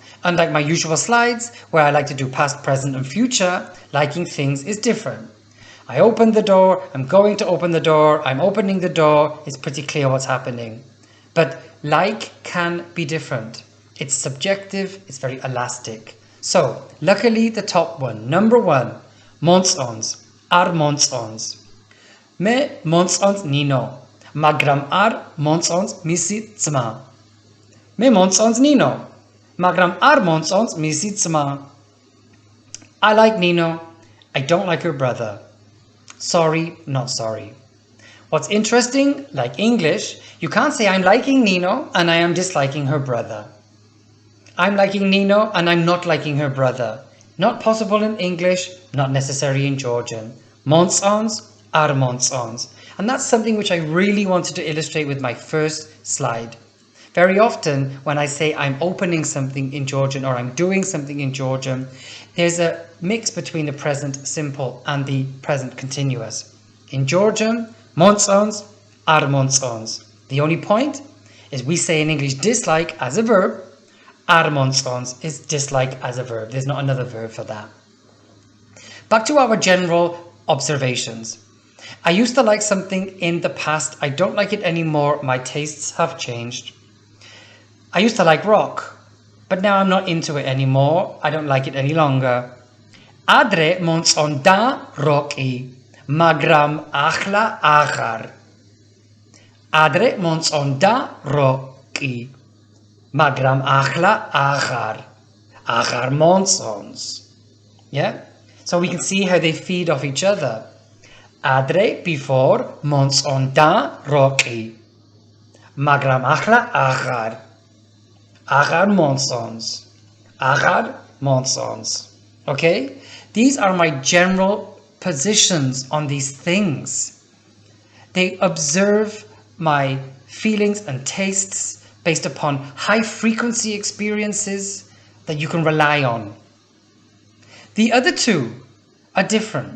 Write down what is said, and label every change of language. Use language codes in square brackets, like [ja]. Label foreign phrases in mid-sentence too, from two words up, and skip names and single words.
[en] Unlike my usual slides where I like to do past, present and future, liking things is different. I opened the door, I'm going to open the door, I'm opening the door, it's pretty clear what's happening. But like can be different. It's subjective, it's very elastic. So, luckily the top one, number 1, [ka] მომწონს, არ მომწონს. მე მომწონს ნინო. მაგრამ არ მომწონს მისი ძმა. მე მომწონს ნინო, მაგრამ არ მომწონს მისი ძმა. [en] I like Nino, I don't like her brother. Sorry, not sorry. What's interesting, like English, you can't say I'm liking Nino and I am disliking her brother. I'm liking Nino and I'm not liking her brother. Not possible in English, not necessary in Georgian. [ka] მომწონს, არ მომწონს. [en] And that's something which I really wanted to illustrate with my first slide. Very often when I say I'm opening something in Georgian or I'm doing something in Georgian, there's a mix between the present simple and the present continuous. In Georgian, [ka] მომწონს, არ მომწონს. [en] The only point is we say in English dislike as a verb, [ka] არ მომწონს [en] is dislike as a verb. There's not another verb for that. Back to our general observations. I used to like something in the past. I don't like it anymore. My tastes have changed. I used to like rock, but now I'm not into it anymore. I don't like it any longer. [ka] Adre მომწონდა როკი, მაგრამ ახლა აღარ. Adre მომწონდა როკი, მაგრამ ახლა აღარ. აღარ მომწონს. [en] Yeah? So we can see how they feed off each other. [ka] Adre before მომწონდა როკი, მაგრამ ახლა აღარ. აღარ მომწონს. აღარ მომწონს. [en] Okay? These are my general positions on these things. They observe my feelings and tastes based upon high frequency experiences that you can rely on. The other two are different.